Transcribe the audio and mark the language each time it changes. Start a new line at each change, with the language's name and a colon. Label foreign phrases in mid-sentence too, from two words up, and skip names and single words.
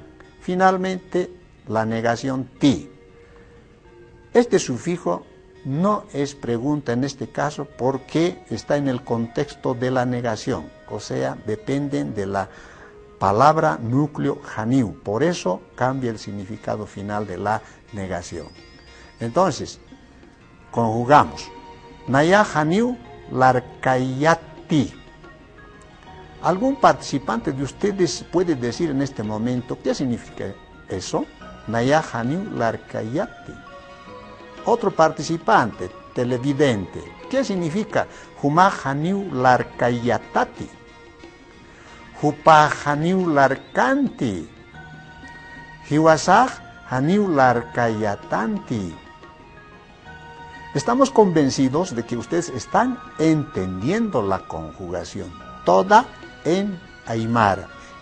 Spanish: Finalmente, la negación ti. Este sufijo no es pregunta en este caso porque está en el contexto de la negación, o sea, dependen de la palabra núcleo janiu, por eso cambia el significado final de la negación. Entonces, conjugamos,
Aymara: naya janiu larkayati.
Spanish: ¿Algún participante de ustedes puede decir en este momento qué significa eso?
Aymara: Naya janiu larkayati.
Spanish: Otro participante, televidente, ¿qué significa
Aymara: juma janiu larkayatati? Jupa janiu larkanti. Jiwasaj janiu larkayatanti.
Spanish: Estamos convencidos de que ustedes están entendiendo la conjugación, toda en aymara.